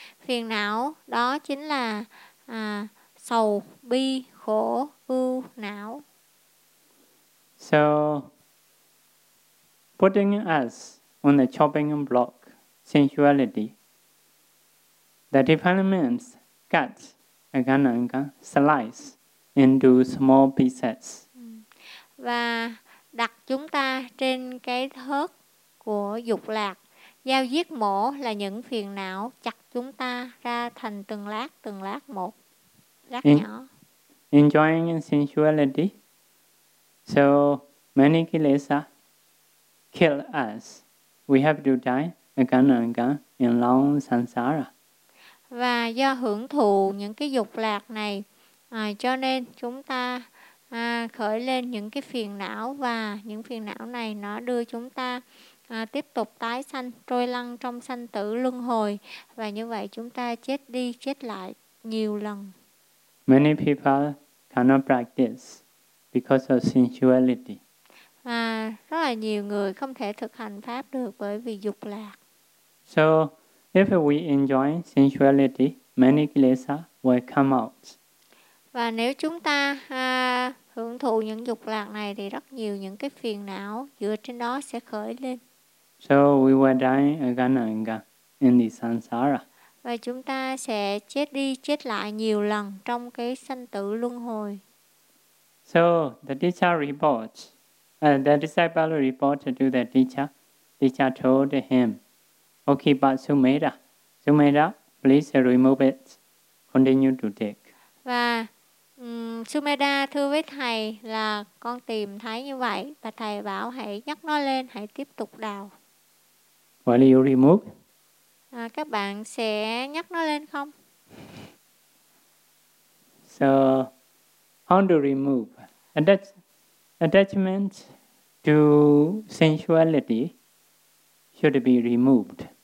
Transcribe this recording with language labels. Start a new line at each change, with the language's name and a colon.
Vietnamese: Phiền não đó chính là sầu, bi, khổ, ưu, não.
English: So, putting us on the chopping block, sensuality, the defilements cut again and again, slice into small pieces.
Vietnamese: Và đặt chúng ta trên cái thớt của dục lạc, dao giết mổ là những phiền não chặt chúng ta ra thành từng lát một, lát nhỏ.
English: Enjoying sensuality, so many kilesa kill us. We have to die again and again in long samsara.
Vietnamese: Và do hưởng thụ những cái dục lạc này, cho nên chúng ta khởi lên những cái phiền não, và những phiền não này nó đưa chúng ta tiếp tục tái sanh, trôi lăn trong sanh tử luân hồi, và như vậy chúng ta chết đi chết lại nhiều lần.
English: Many people cannot practice because of sensuality.
Vietnamese: À, rất là nhiều người không thể thực hành pháp được bởi vì dục lạc.
English: So, if we enjoy sensuality, many klesa will come out.
Vietnamese: Và nếu chúng ta hưởng thụ những dục lạc này thì rất nhiều những cái phiền não dựa trên đó sẽ khởi lên.
English: So, we will die again and again in the samsara.
Vietnamese: Và chúng ta sẽ chết đi chết lại nhiều lần trong cái sanh tử luân hồi.
English: So, the teacher reports. The disciple reported to the teacher. Teacher told him, "Okay, but Sumedha, Sumedha, please remove it. Continue to dig."
Vietnamese: Và Sumedha thưa với thầy là con tìm thấy như vậy, và thầy bảo hãy nhấc nó lên, hãy tiếp tục đào.
English: What do you remove?
Vietnamese: các bạn sẽ nhắc nó lên không?
English: So, how to remove attachment to sensuality should be removed.